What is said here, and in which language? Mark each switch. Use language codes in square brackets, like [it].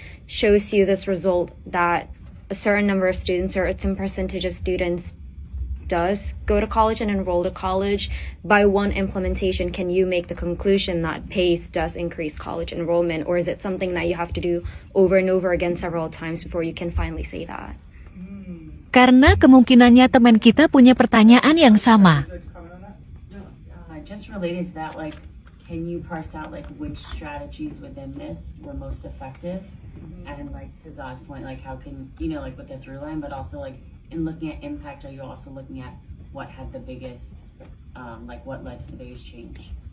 [en] Shows you this result that a certain number of students or a certain percentage of students does go to college and enroll to college. By one implementation, can you make the conclusion that PACE does increase college enrollment, or is it something that you have to do over and over again several times before you can finally say that? [id] Karena kemungkinannya teman kita punya pertanyaan yang sama. [en] Just related to that, like, can you parse out like which strategies within this were most effective? And like to Za's point, like how can, you know, like with the through line, but also like in looking at impact, are you also looking at what had the biggest, like what led to the biggest change?